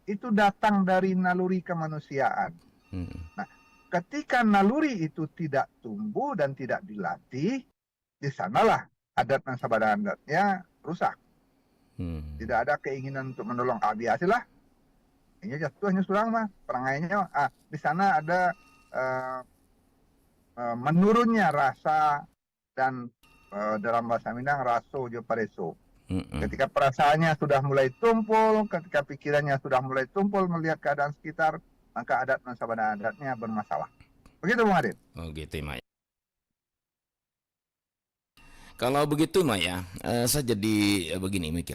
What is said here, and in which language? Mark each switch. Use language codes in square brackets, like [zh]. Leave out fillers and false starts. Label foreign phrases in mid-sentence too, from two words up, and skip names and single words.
[id] Itu datang dari naluri kemanusiaan. Nah, ketika naluri itu tidak tumbuh dan tidak dilatih, di sanalah adat dan sabana adatnya rusak. Tidak ada keinginan untuk menolong. Biasalah. Ini jatuh hanya [min] surang mah. [id] Perangainya, di sana ada menurunnya rasa dan dalam bahasa Minang [min] raso jo pareso. [id] Ketika perasaannya sudah mulai tumpul, ketika pikirannya sudah mulai tumpul melihat keadaan sekitar, maka adat dan sabana adatnya bermasalah. Begitu Bung Adit. Oh gitu Maya. Kalau begitu Maya, saya jadi begini mikir.